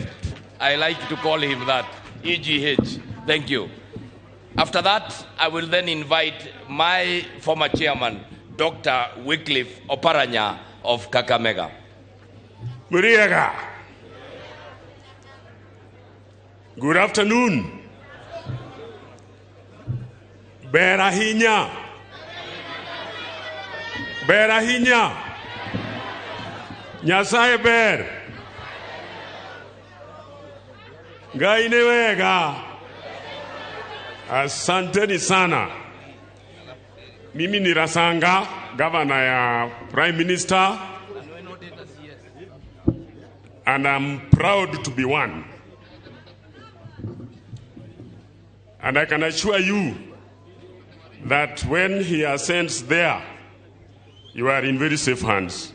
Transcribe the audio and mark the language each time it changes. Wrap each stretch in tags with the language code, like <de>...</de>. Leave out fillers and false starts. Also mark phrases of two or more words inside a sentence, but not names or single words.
<en>I like to call him that, EGH. Thank you. After that, I will then invite my former chairman, Dr. Wycliffe Oparanya of Kakamega. Muriaga. Good afternoon.</en> <luo>Berahinya. Berahinya. Nyasaye ber.</luo> <ki>Gaine wega.</ki> <sw>Asanteni sana. Mimi ni Rasanga, governor ya</sw> <en>Prime Minister, and I'm proud to be one. And I can assure you that when he ascends there, you are in very safe hands.</en>